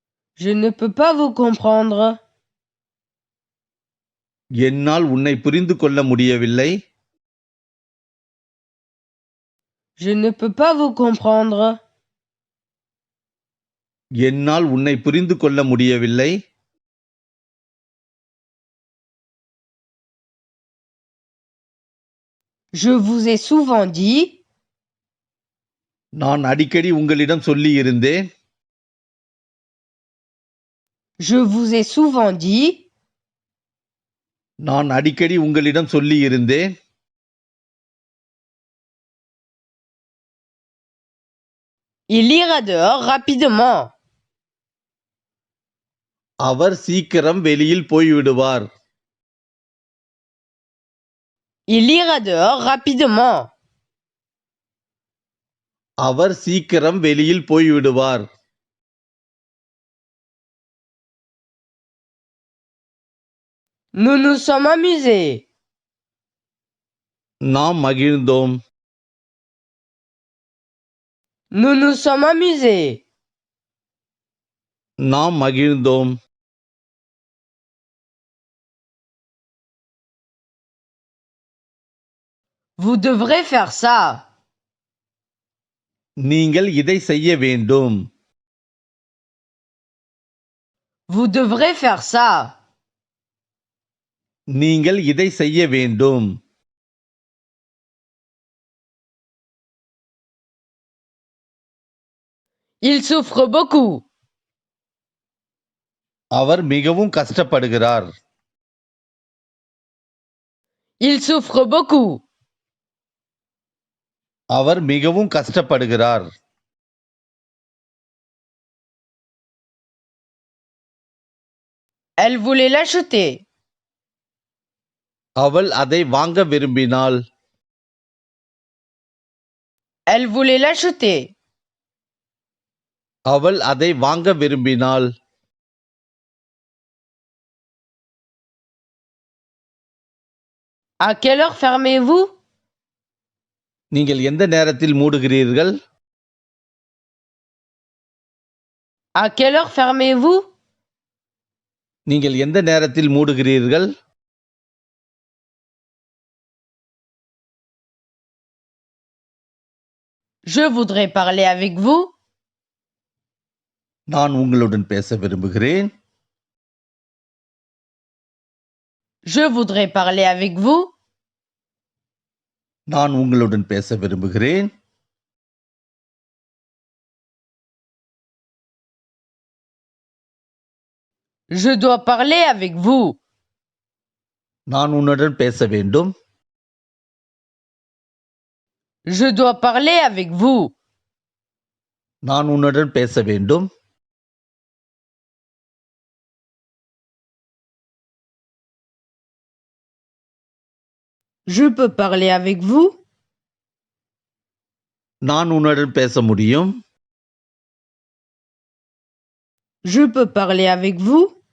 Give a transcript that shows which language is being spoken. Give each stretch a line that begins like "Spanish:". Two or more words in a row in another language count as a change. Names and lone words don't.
French: Je ne peux pas vous comprendre.
Tamil: என்னால் உன்னை புரிந்து கொள்ள முடியவில்லை.
French: Je ne peux pas vous comprendre.
Tamil: என்னால் உன்னை புரிந்து கொள்ள முடியவில்லை.
French: Je vous ai souvent dit.
Tamil: நான் அடிக்கடி உங்களிடம் சொல்லியிருந்தேன்.
French: Je vous ai souvent dit.
Tamil: நான் அடிக்கடி உங்களிடம் சொல்லியிருந்தேன்.
French: Il ira dehors rapidement.
Tamil: அவர் சீக்கிரம் வெளியில் போய்விடுவார்.
French: Il ira dehors rapidement.
Tamil: அவர் சீக்கிரம் வெளியில் போய்விடுவார்.
French: Nous nous sommes amusés.
Tamil: நாம் மகிழ்ந்தோம்.
French: Nous nous sommes amusés.
Tamil: நாம் மகிழ்ந்தோம்.
French: Vous devrez faire ça.
Tamil: நீங்கள் இதை செய்ய வேண்டும்.
French: Vous devrez faire ça.
Tamil: நீங்கள் இதை செய்ய வேண்டும்.
French: Il souffre beaucoup.
Tamil: அவர் மிகவும் கஷ்டப்படுகிறார்.
French: Il souffre beaucoup.
Tamil: அவர் மிகவும் கஷ்டப்படுகிறார்.
French: Elle voulait l'acheter.
Tamil: அவள் அதை வாங்க விரும்பினாள்.
French: Elle voulait l'acheter.
Tamil: அவள் அதை வாங்க விரும்பினாள்.
French: À quelle heure fermez-vous?
Tamil: நீங்கள் எந்த நேரத்தில் மூடுகிறீர்கள்?
French: À quelle heure fermez-vous?
Tamil: நீங்கள் எந்த நேரத்தில் மூடுகிறீர்கள்?
French: Je voudrais parler avec vous.
Tamil: நான் உங்களுடன் பேச விரும்புகிறேன்.
French: Je voudrais parler avec vous.
Tamil: நான் உங்களுடன் பேச விரும்புகிறேன்.
French: Je dois parler avec vous.
Tamil: நான் உன்னுடன் பேச வேண்டும்.
French: Je dois parler avec vous.
Tamil: நான் உன்னுடன் பேச வேண்டும்.
French: Je peux parler avec vous.
Tamil: நான் உன்னுடன் பேச முடியும்.
French: Je peux parler avec vous.